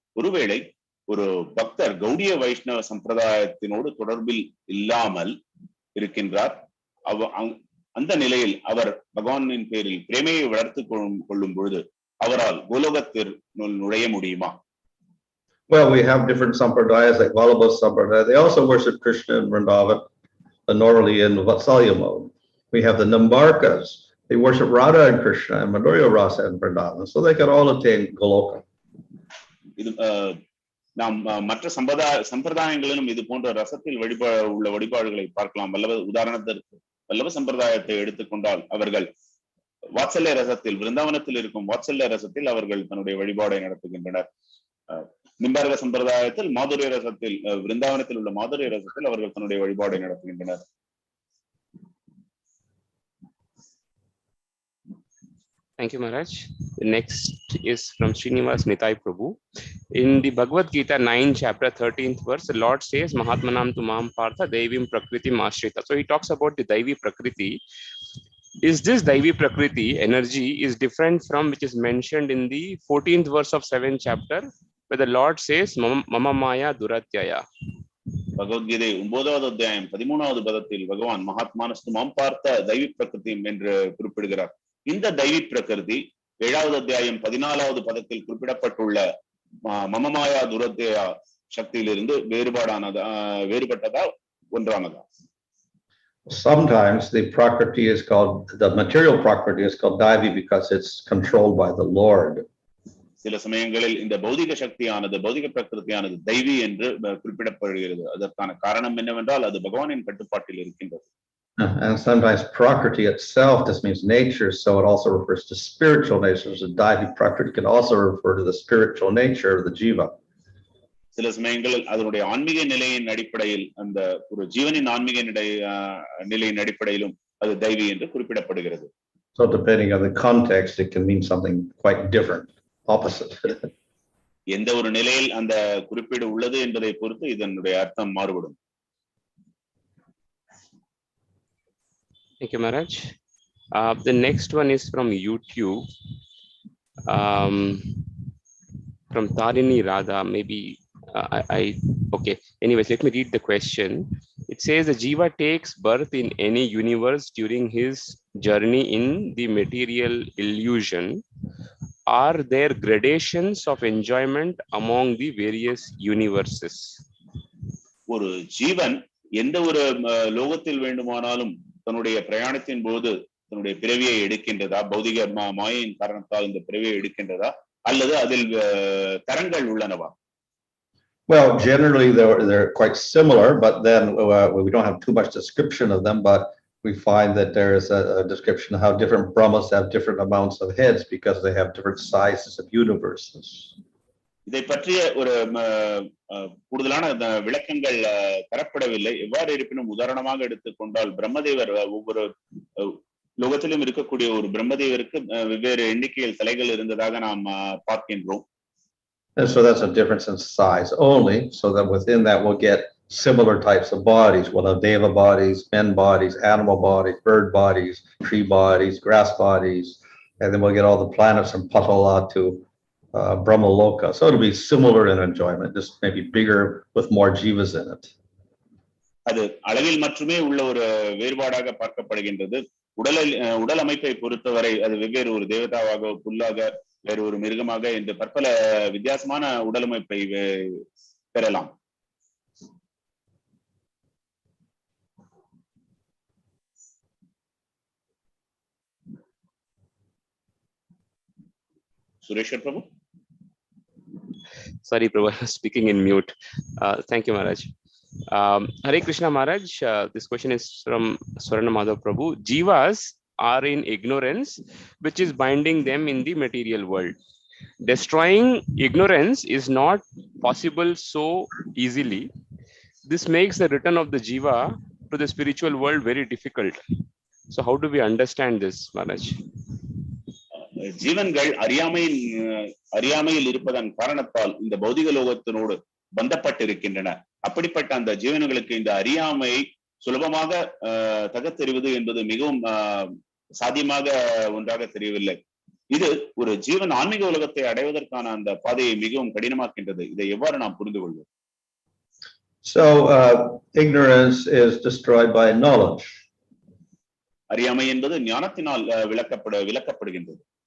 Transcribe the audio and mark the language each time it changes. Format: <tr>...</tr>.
<ta>ஒருவேளை ஒரு பக்தர் கௌடிய வைஷ்ணவ சம்பிரதாயத்தினோடு தொடர்பில் இல்லாமல் இருக்கின்றார், அந்த நிலையில் அவர் பகவானின் பேரில் பிரேமையை வளர்த்து கொள்ளும் பொழுது அவரால் கோலோகத்திற்குள் நுழைய முடியுமா?</ta> <en>Well, we have different sampradayas like Vallabha Sampradaya. They also worship Krishna in Vrindavan, normally in Vatsalya mode. We have the Nambarkas. They worship Radha and Krishna and Madhurya Rasa in Vrindavan. So they can all attain Goloka.</en> <ta>நாம் மற்ற சம்பிரதாயங்களிலும் இது போன்ற ரசத்தில் உள்ள வழிபாடுகளை பார்க்கலாம். உதாரணத்திற்கு வல்லப சம்பிரதாயத்தை எடுத்துக்கொண்டால் அவர்கள் வாத்சல்ய ரசத்தில், விருந்தாவனத்தில் இருக்கும் வாத்சல்ய ரசத்தில் அவர்கள் தன்னுடைய வழிபாடை நடத்துகின்றனர். நிம்பார்க சம்பிரதாயத்தில் மாதுரிய ரசத்தில், விருந்தாவனத்தில் உள்ள மாதுரிய ரசத்தில் அவர்கள் தன்னுடைய வழிபாடை நடத்துகின்றனர்.</ta> <en>Thank you, Maharaj. The next is from Srinivas Nitai Prabhu. In the Bhagavad Gita 9 chapter 13th verse, the Lord says,</en> <sa>Mahatmanam tu mam partha devim prakriti mashrita.</sa> <en>So he talks about the Daivi Prakriti. Is this Daivi Prakriti energy is different from which is mentioned in the 14th verse of 7th chapter, where the Lord says,</en> <sa>Mama Maya Duratyaya?</sa> <ta>Bhagavad Gita 9வது அத்தியாயம் 13வது பதத்தில் பகவான்</ta> <sa>மகாத்மானஸ்து மாம் பார்த்த தைவி பிரகிருதி</sa> <ta>என்று குறிப்பிடுகிறார். இந்த தைவி பிரகிருதி 7வது அத்தியாயம் 14வது பதத்தில் குறிப்பிடப்பட்டுள்ள மமமாயா துரத்யா சக்தியிலிருந்து வேறுபட்டதா ஒன்றானதா?</ta> <en>Sometimes the prakriti is called, the material prakriti is called Daivi because it's controlled by the Lord.</en> <ta>சில சமயங்களில் இந்த பௌதிக சக்தியானது, பௌதிக பிரகிருதியானது தைவி என்று குறிப்பிடப்படுகிறது. அதற்கான காரணம் என்னவென்றால் அது பகவானின் கட்டுப்பாட்டில் இருக்கின்றது.</ta> <en>And sometimes prakriti itself, this means nature, so it also refers to spiritual nature. So Daivi prakriti can also refer to the spiritual nature of the jiva.</en> <ta>சில சமயங்களில் அதனுடைய ஆன்மீக நிலையின் அடிப்படையில், அந்த ஒரு ஜீவனின் ஆன்மீக நிலையின் அடிப்படையிலும் அது தைவி என்று குறிப்பிடப்படுகிறது.</ta> <en>So depending on the context, it can mean something quite different, opposite.</en> <ta>எந்த ஒரு நிலையில் அந்த குறிப்பீடு உள்ளது என்பதை பொறுத்து இதனுடைய அர்த்தம் மாறுபடும்.</ta> <en>Thank you, Maharaj. The next one is from YouTube, from Tarini Radha. Maybe okay. Anyways, let me read the question. It says the Jiva takes birth in any universe during his journey in the material illusion. Are there gradations of enjoyment among the various universes?</en> <ta>ஒரு ஜீவன் எந்த ஒரு லோகத்தில் வேண்டுமானாலும் தன்னுடைய பிரயாணத்தின் போது தன்னுடைய பிறவியை எடுக்கின்றதா, பௌதிக மாயின் காரணத்தால் இந்த பிறவியை எடுக்கின்றதா, அல்லது அதில் தரங்கள் உள்ளனவா?</ta> <en>Well, generally they're quite similar, but then we don't have too much description of them, but we find that there is a description of how different Brahmas have different amounts of heads because they have different sizes of universes.</en> <ta>இதை பற்றிய ஒரு கூடுதலான விளக்கங்கள் தரப்படவில்லை. எவ்வாறு இருப்பினும் உதாரணமாக எடுத்துக்கொண்டால் பிரம்மதேவர், ஒவ்வொரு லோகத்திலும் இருக்கக்கூடிய ஒரு பிரம்மதேவருக்கு வெவ்வேறு எண்ணிக்கையில் தலைகள் இருந்ததாக நாம் பார்க்கின்றோம்.</ta> <en>And so that's a difference in size only, so that within that we'll get similar types of bodies. We'll have deva bodies, men bodies, animal bodies, bird bodies, tree bodies, grass bodies, and then we'll get all the planets from Patala to Brahma Loka. So it'll be similar in enjoyment, just maybe bigger with more jivas in it.</en> <ta>அது அளவில் மட்டுமே உள்ள ஒரு வேறுபாடாக பார்க்கப்படுகின்றது. உடல் அமைப்பை பொறுத்தவரை அது வெவ்வேறு ஒரு தேவதாவாக, புல்லாக, வேறு ஒரு மிருகமாக என்று பற்பல வித்தியாசமான உடலமைப்பை பெறலாம்.</ta> <en>Sureshwar Prabhu? Sorry, Prabhu, I was speaking in mute. Thank you, Maharaj. Hare Krishna, Maharaj. This question is from Swarna Madhav Prabhu. Jivas are in ignorance, which is binding them in the material world. Destroying ignorance is not possible so easily. This makes the return of the Jiva to the spiritual world very difficult. So how do we understand this, Maharaj?</en> <ta>ஜீவன்கள் அறியாமையில் இருப்பதன் காரணத்தால் இந்த பௌதிக லோகத்தினோடு பந்தப்பட்டிருக்கின்றன. அப்படிப்பட்ட அந்த ஜீவன்களுக்கு இந்த அறியாமையை சுலபமாக தகத்தெறிவது என்பது மிகவும் சாத்தியமாக ஒன்றாக தெரியவில்லை. இது ஒரு ஜீவன் ஆன்மீக உலகத்தை அடைவதற்கான அந்த பாதையை மிகவும் கடினமாக்கின்றது. இதை எவ்வாறு நாம் புரிந்து கொள்வோம்?</ta> <en>So ignorance is destroyed by knowledge.</en> <ta>அறியாமை என்பது ஞானத்தினால் விளக்கப்படுகின்றது.</ta>